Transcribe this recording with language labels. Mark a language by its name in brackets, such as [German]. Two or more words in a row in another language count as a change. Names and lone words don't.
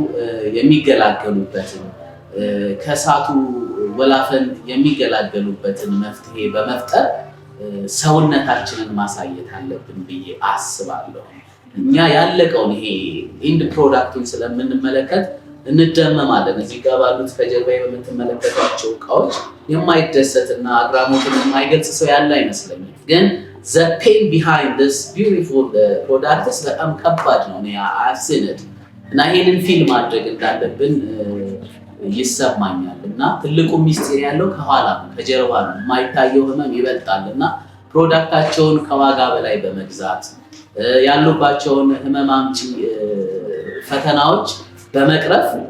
[Amharic] የሚገላገሉበትን ከእሳቱ ወላፈን የሚገላገሉበትን መፍትሄ በመፍጠር ሰውነታችንን ማሳየት አለብን ብዬ አስባለሁ። እኛ ያለቀውን ይሄ [English] end product [Amharic] ስለምንመለከት እንደመማለን። እዚህ ጋር ባሉት ከጀርባዬ በምትመለከቷቸው እቃዎች የማይደሰትና አግራሞትን የማይገልጽ ሰው ያለ አይመስለኝም። ግን [English] the pain behind this beautiful products [Amharic] በጣም ከባድ ነው። [English] I've seen it [Amharic] እና ይሄንን ፊልም ማድረግ እንዳለብን ይሰማኛል እና ትልቁ ሚስጥር ያለው ከኋላ ነው፣ ከጀርባ ነው። የማይታየው ህመም ይበልጣል እና ፕሮዳክታቸውን ከዋጋ በላይ በመግዛት ያሉባቸውን ህመም አምጪ ፈተናዎች በመቅረፍ